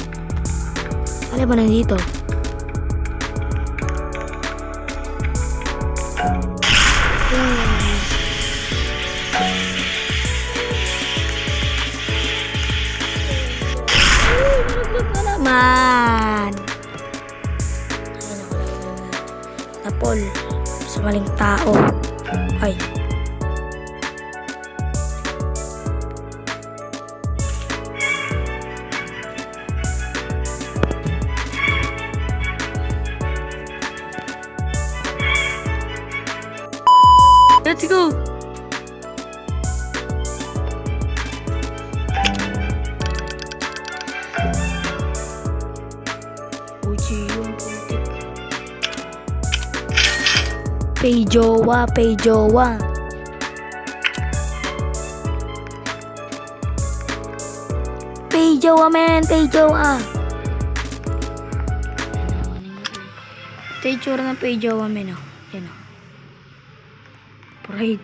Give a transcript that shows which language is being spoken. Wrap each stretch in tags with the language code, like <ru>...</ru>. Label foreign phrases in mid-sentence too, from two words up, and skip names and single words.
<tl>Ano ba nandito? Man. Napol sa maling tao. Ay.</tl> <en>Let's go.</en> <tl>Pay jowa, pay jowa. Pay jowa, man, pay jowa. Ito yung tsura ng pay jowa, man, oh. Yan, oh. Pride.</tl>